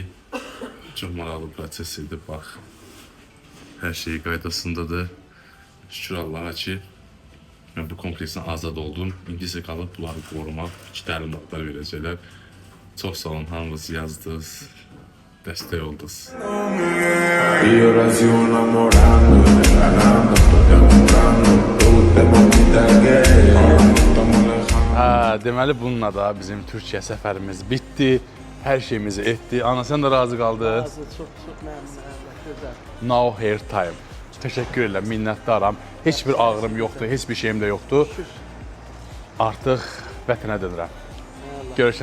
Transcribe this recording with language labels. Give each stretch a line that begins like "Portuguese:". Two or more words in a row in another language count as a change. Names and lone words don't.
Azerbaijani: Çox maraqlı proses idi, bax. Hər şey qaydasındadır. Şükür Allaha ki, bu kompleksdən azad oldum. İndi isə qalıb bunları qorumaq, təlimatlar verəcəklər. Çox sağ olun, hamınız yazdınız, dəstək oldunuz.
Spanish: Y ahora sigo enamorando, regalando, estoy demostrando, te guste bonita que estamos lejos.
Azerbaijani: Deməli, bununla da bizim Türkiyə səfərimiz bitdi. Hər şeyimizi etdi. Ana, sən də razı qaldı. Çox məmnunam. Gözəl.
English: Now Hair Time.
Azerbaijani: Təşəkkür edirəm, minnətdaram. Heç bir ağrım yoxdur, heç bir şeyim də yoxdur. Artıq vətənə dönürəm.